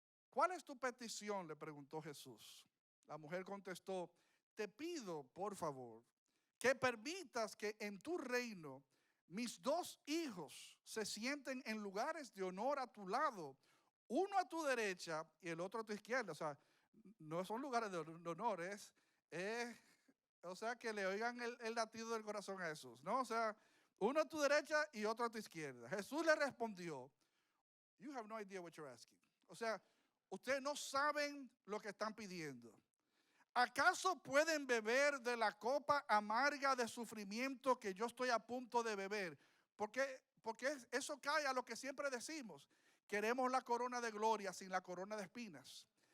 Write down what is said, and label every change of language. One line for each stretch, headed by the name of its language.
Spanish: ¿Cuál es tu petición?, le preguntó Jesús. La mujer contestó, te pido, por favor, que permitas que en tu reino mis dos hijos se sienten en lugares de honor a tu lado, uno a tu derecha y el otro a tu izquierda. O sea, no son lugares de honor, o sea, que le oigan el latido del corazón a Jesús, ¿no? O sea, uno a tu derecha y otro a tu izquierda.
English: Jesús le respondió, you have no idea what you're asking.
Spanish: O sea, ustedes no saben lo que están pidiendo. ¿Acaso pueden beber de la copa amarga de sufrimiento que yo estoy a punto de beber? Porque eso cae a lo que siempre decimos. Queremos la corona de gloria sin la corona de espinas.